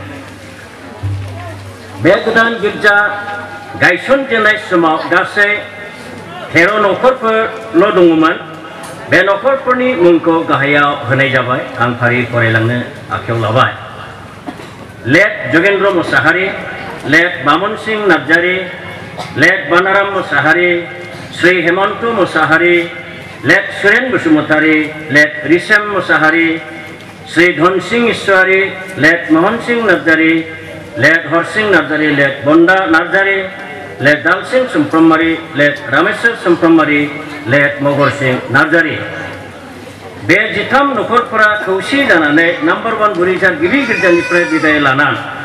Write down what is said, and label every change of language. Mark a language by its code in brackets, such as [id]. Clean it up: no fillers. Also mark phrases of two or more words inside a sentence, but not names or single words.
[brx] बे गोदान गिर्जा गायसनजेननाय समाव गासै 13 नखरफोरल' दङमोन बे नखरफोरनि मुंखौ गाहायाव होनाय जाबाय आं फारि फरायलांनो आखायाव लाबाय लेट जगेन्द्र मोसाहारि लेट बामन सिंह नार्जारि लेट बानाराम मोसाहारि श्री हेमन्त मोसाहारि लेट सुरेन बसुमतारी लेट रिसेम मोसाहारि श्री धन सिंह ईश्वरी लेट मोहन सिंह नार्जारि लेट हरसिंह नार्जारि लेट बन्दा नार्जारि लेट दालसिंह सुमफ्रामारि लेट रामेश्वर सुमफ्रामारि लेट महर सिंह नार्जारि बे 13 नखरफोरा खौसे जानानै नम्बर 1 बुरिजार गिबि गिर्जानिफ्राय बिदाय लानानै